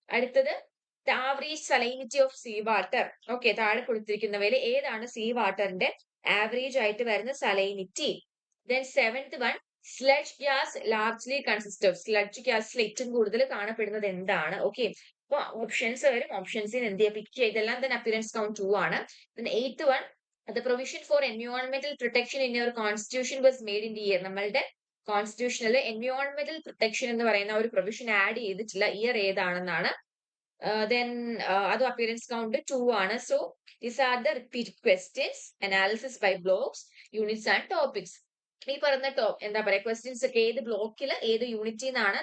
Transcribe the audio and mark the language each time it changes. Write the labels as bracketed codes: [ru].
[ml] അടുത്തത്, [en] The average salinity of sea water. [ml] Okay, താഴെ കൊടുത്തിരിക്കുന്നവയിൽ ഏതാണ് സീ വാട്ടറിന്റെ ആവറേജ് ആയിട്ട് വരുന്ന salinity? [en] Then seventh one, sludge gas largely consist of? [ml] Sludge ഗ്യാസിൽ ഏറ്റവും കൂടുതൽ കാണപ്പെടുന്നത് എന്താണ്? ഓക്കെ, അപ്പൊ ഓപ്ഷൻസ് വരും. ഓപ്ഷൻസിൽ എന്ത് ചെയ്യുക, പിക്ക് ചെയ്തെല്ലാം. then അപ്പിയറൻസ് കൗണ്ട് 2 ആണ്. [en] then eighth one, the provision for environmental protection in your constitution was made in the year? [ml] നമ്മളുടെ കോൺസ്റ്റിറ്റ്യൂഷനിൽ എൻവയോൺമെന്റൽ പ്രൊട്ടക്ഷൻ എന്ന് പറയുന്ന ഒരു പ്രൊവിഷൻ ആഡ് ചെയ്തിട്ടുള്ള ഇയർ ഏതാണെന്നാണ്. then അതും അപ്പിയറൻസ് കൗണ്ട് 2 ആണ്. [en] So these are the repeated questions. Analysis by blocks, units and topics. [ml] ഈ പറഞ്ഞ എന്താ പറയാ ക്വസ്റ്റ്യൻസ് ഒക്കെ ഏത് ബ്ലോക്കിൽ ഏത് യൂണിറ്റിൽ നിന്നാണ്.